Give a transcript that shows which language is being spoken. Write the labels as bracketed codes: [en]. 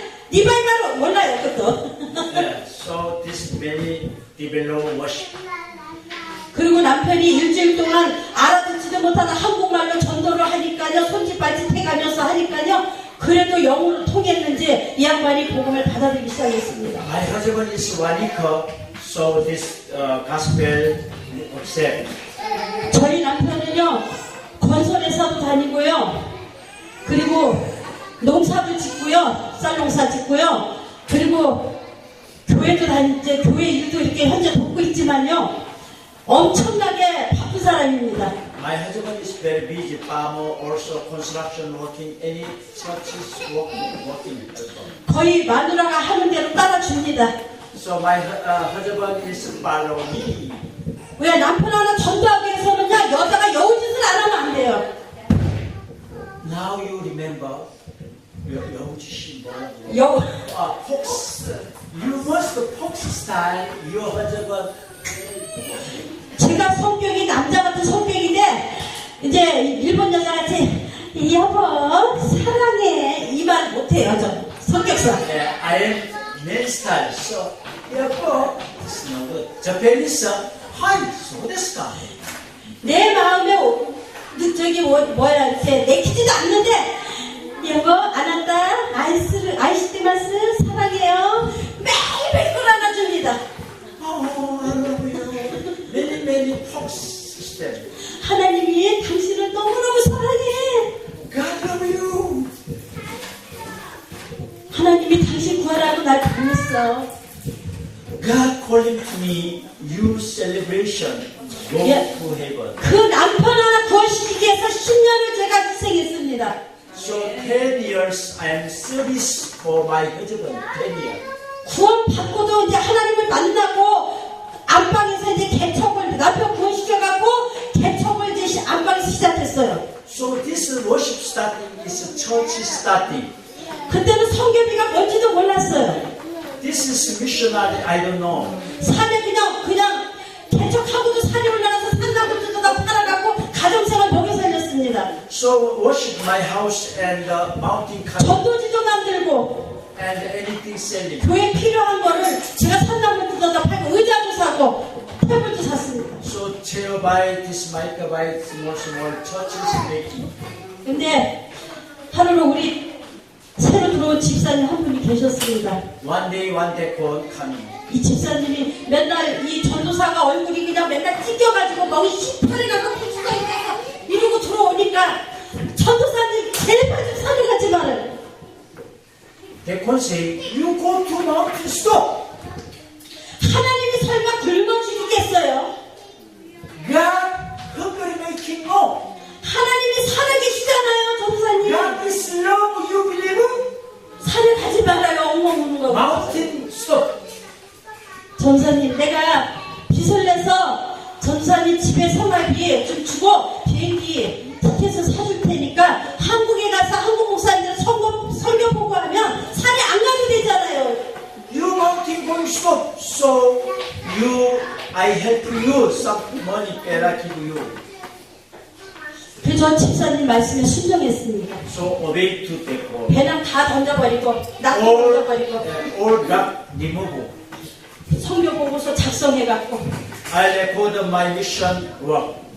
[ko] 리바이바로 몰라요, 그것도. [en] Yeah, so this many develop worship. [ko] 그리고 남편이 일주일 동안 알아듣지도 못하는 한국말로 전도를 하니까요, 손짓 발짓 해가면서 하니까요, 그래도 영어로 통했는지 이 양반이 복음을 받아들이기 시작했습니다. [en] My husband is Wanika, so this gospel accept. [ko] 저희 남편은요, 건설회사도 다니고요, 그리고 농사도 짓고요, 쌀농사 짓고요, 그리고 교회도 다니지, 교회 일도 이렇게 현재 돕고 있지만요, 엄청나게 바쁜 사람입니다. [en] My husband is very busy, farmer, also construction working, any churches working also. [ko] 거의 마누라가 하는 대로 따라줍니다. [en] So my husband is follow me. [ko] 왜 남편 하나 전도하기 위해서는요, 여자가 여우짓을 안 하면 안 돼요. [en] Now you remember [ko] 여우짓이 뭐라고? 여우. [en] Fox. You must fox style your husband. [ko] 제가 성격이 남자 같은 성격인데 이제 일본 여자같이 여보 사랑해 이 말 못해요. 저 성격상. [en] Yeah, I am man style. So 여보, it's no good. [ja] Japanese, hi, so desu ka? [ko] 내 마음에 저기 뭐야 이렇게 내키지도 않는데 여보 안한다 아이시티마스 사랑해요 매일매일 끌어안아줍니다. [en] Oh, I love you. Many fox system. [ko] 하나님이 당신을 너무너무 사랑해. [en] God love you. [ko] 하나님이 당신 구하라고 날 보냈어. [en] God calling to me, you celebration, go Yeah. to heaven. [ko] 그 남편 하나 구원시키기 위해서 10년을 제가 희생했습니다. [en] So 10 years I am service for my husband. 10 years. [ko] 구원 받고도 이제 하나님을 만나고 안방에서 이제 개척을 남편 구원시켜갖고 개척을 이제 안방에서 시작했어요. [en] So this worship starting is church starting. [ko] 그때는 성교비가 뭔지도 몰랐어요. [en] this is missionary, I don't know. [ko] 산에 그냥 개척하고도 산에 올라가서 산나무 뜯어다 팔아갖고 가정생활 먹여 살렸습니다. [en] So worship my house and mountain coming [ko] 전도지도 만들고 [en] and anything selling. [ko] 교회 필요한 거를 제가 산나무 뜯어다 팔고 의자도 사고 테이블도 샀습니다. [en] So chair by this mic by small churches making. [ko] 근데 하루는 우리 새로 들어온 집사님 한 분이 계셨습니다. [en] One day God coming. [ko] 이 집사님이 맨날 이 전도사가 얼굴이 그냥 맨날 찢겨가지고 머리 시퍼래갖고 부추가 있어서 이러고 들어오니까 전도사님 제발 좀 사랑하지 말아요. [en] They can say, you go to mountain, stop. [ko] 하나님이 설마 굶어 죽이겠어요? [en] God hungry making no. [ko] 하나님이 살아계시잖아요, 전도사님. [en] God is love, you believe? [ko] 산에 가지 말아요, 엉엉 우는 거. [en] Mountain, stop. [ko] 전사님, 내가 빚을 내서 전사님 집에 생활비 좀 주고 비행기 티켓을 사줄 테니까 한국에 가서 한국 목사님들 설교 보고 하면 산에 안 가도 되잖아요. [en] You mountain going stop. So I help you some money, I give you. [ko] 그래서 전 집사님 말씀에 순종했습니다. [en] So obey to the call. [ko] 배낭 다 던져버리고 낙도 던져버리고 [en] All God remove. [ko] 성경 보고서 작성해갖고 [en] I record my mission work.